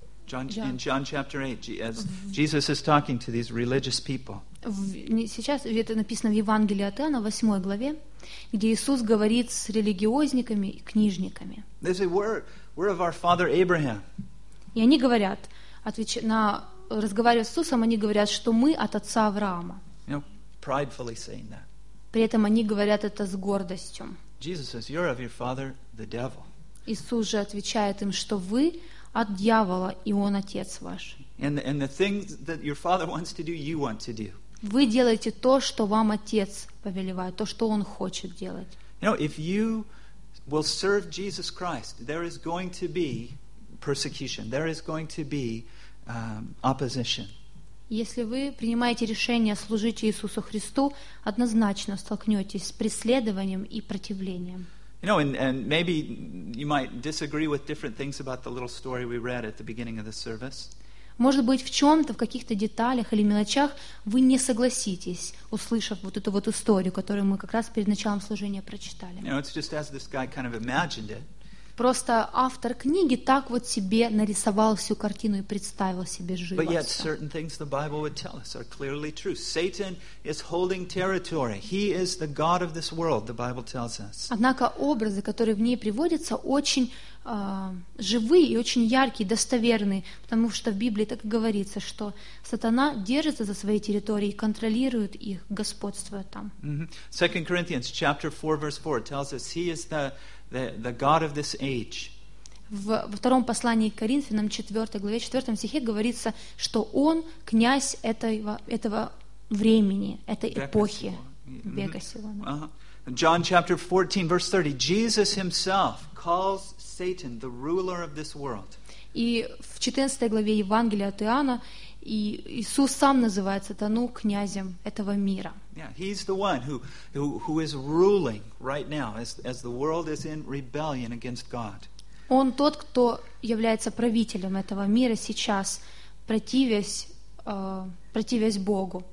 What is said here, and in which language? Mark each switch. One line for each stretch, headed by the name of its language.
English: In John chapter 8, as Jesus is talking to these religious people.
Russian: Сейчас это написано в Евангелии от Иоанна, 8 главе, где Иисус говорит с религиозниками и книжниками.
English: They say, we're of our father Abraham.
Russian: И они говорят, разговаривая с Иисусом, они говорят, что мы от отца Авраама.
English: You know, pridefully saying that.
Russian: При этом они говорят это с гордостью.
English: Jesus says, you're of your father the devil.
Russian: Иисус же отвечает им, что вы от дьявола, и он отец ваш.
English: And the things that your father wants to do, you want to do.
Russian: Вы делаете то, что вам отец повелевает, то, что он хочет делать.
English: You know, if you will serve Jesus Christ, there is going to be persecution. There is going to be opposition.
Russian: Если вы принимаете решение служить Иисусу Христу, однозначно столкнетесь с преследованием и противлением.
English: You know, and maybe you might disagree with different things about the little story we read at the beginning of the service.
Russian: Может быть, в чем-то, в каких-то деталях или мелочах вы не согласитесь, услышав вот эту вот историю, которую мы как раз перед началом служения прочитали.
English: You know, it's just as this guy kind of imagined it.
Russian: Просто автор книги так вот себе нарисовал всю картину и представил себе живо.
English: But yet certain things the Bible would tell us are clearly true. Satan is holding territory. He is the god of this world, the Bible tells us.
Russian: Однако образы, которые в ней приводятся, очень живые и очень яркие, достоверные, потому что в Библии так и говорится, что сатана держится за своей территорией и контролирует их, господствуя там. Mm-hmm.
English: 2 Corinthians chapter 4 verse 4 tells us he is the god of this age.
Russian: Во втором послании к Коринфянам, 4 главе, 4 стихе говорится, что он князь этого времени, этой эпохи, века сего.
English: John chapter 14 verse 30, Jesus himself calls Satan the ruler of this world.
Russian: И в 14 главе Евангелия от Иоанна И Иисус сам называет сатану князем этого мира.
English: Yeah, he's the one who is ruling right now as the world is in rebellion against God.
Russian: Он тот, кто является правителем этого мира сейчас, противясь Богу.